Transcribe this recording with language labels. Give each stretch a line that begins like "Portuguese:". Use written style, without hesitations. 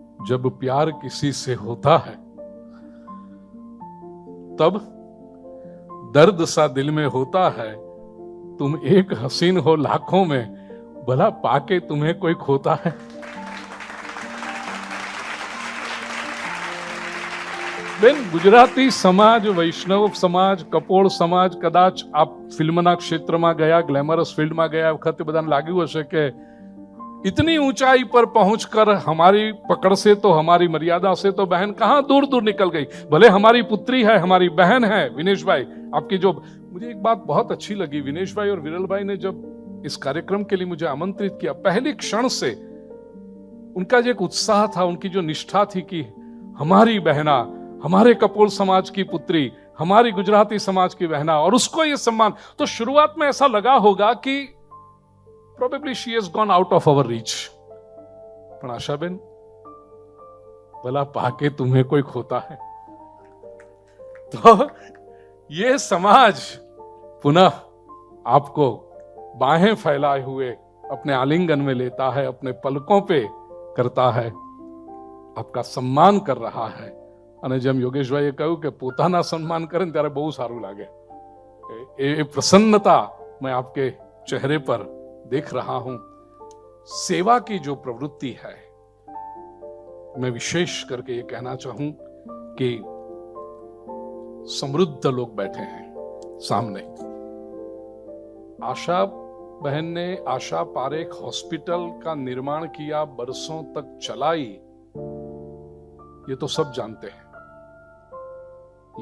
Hindi: जब प्यार किसी से होता है तब दर्द सा दिल में होता है, तुम एक हसीन हो लाखों में, भला पाके तुम्हें कोई खोता है।
Gujarati: બેન, ગુજરાતી સમાજ, વૈષ્ણવ સમાજ, કપોળ સમાજ, કદાચ આપ ફિલ્મના ક્ષેત્રમાં ગયા, ગ્લેમરસ ફિલ્ડમાં ગયા વખતે બધાને લાગ્યું હશે કે
Hindi: इतनी ऊंचाई पर पहुंचकर हमारी पकड़ से तो, हमारी मर्यादा से तो बहन कहां दूर दूर निकल गई। भले हमारी पुत्री है, हमारी बहन है। विनेश भाई, आपकी जो, मुझे एक बात बहुत अच्छी लगी, विनेश भाई और विरल भाई ने जब इस कार्यक्रम के लिए मुझे आमंत्रित किया, पहले क्षण से उनका जो एक उत्साह था, उनकी जो निष्ठा थी कि हमारी बहना, हमारे कपोल समाज की पुत्री, हमारी गुजराती समाज की बहना, और उसको ये सम्मान। तो शुरुआत में ऐसा लगा होगा कि
English: probably she has gone out of our reach,
Hindi: पर आशाबेन, भला पाके तुम्हें कोई खोता है। तो ये समाज पुनः आपको बाहें फैलाए हुए अपने आलिंगन में लेता है, अपने पलकों पे करता है, आपका सम्मान कर रहा है।
Gujarati: અને જેમ યોગેશભાઈએ કહ્યું કે પોતાના સન્માન કરે ને ત્યારે બહુ સારું લાગે, એ પ્રસન્નતા
Hindi: मैं आपके चेहरे पर देख रहा हूं। सेवा की जो प्रवृत्ति है, मैं विशेष करके ये कहना चाहूं कि समृद्ध लोग बैठे हैं सामने। आशा बहन ने आशा पारेख हॉस्पिटल का निर्माण किया, बरसों तक चलाई, ये तो सब जानते हैं।